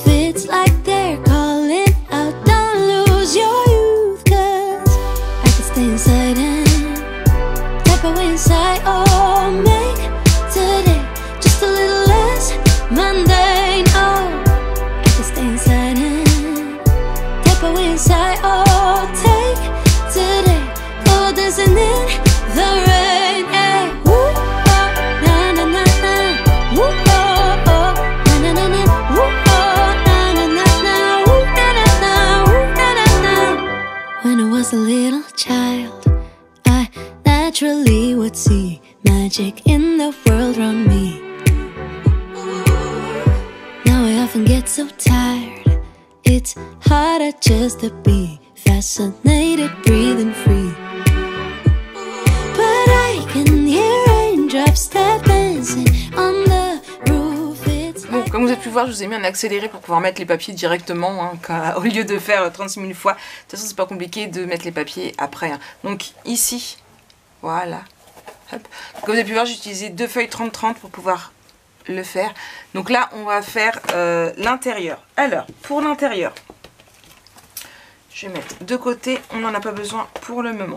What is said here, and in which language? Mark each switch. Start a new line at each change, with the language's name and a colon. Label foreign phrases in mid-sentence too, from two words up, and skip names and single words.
English: It's like they're calling out, don't lose your youth, 'cause I could stay inside and tap away inside. Oh, make today just a little less mundane. Oh, I could stay inside and tap away inside. Oh, take today, go dancing in the rain. Hey, woo, oh, na na na na, woo, oh, oh, na na na na, woo, oh, na na na na, woo, na na na, woo, na na na. When I was a little child, I naturally would see magic in the world around me. Now I often get so tired, it's harder just to be fascinated, breathing free. But I can hear raindrops step dancing on the roof. It's
French: Bon, comme vous avez pu voir, je vous ai mis un accéléré pour pouvoir mettre les papiers directement, hein, au lieu de faire 36 000 fois. De toute façon, c'est pas compliqué de mettre les papiers après. Hein. Donc ici, voilà. Hop. Comme vous avez pu voir, j'ai utilisé deux feuilles 30-30 pour pouvoir le faire. Donc là, on va faire l'intérieur. Alors, pour l'intérieur, je vais mettre de côté, on n'en a pas besoin pour le moment.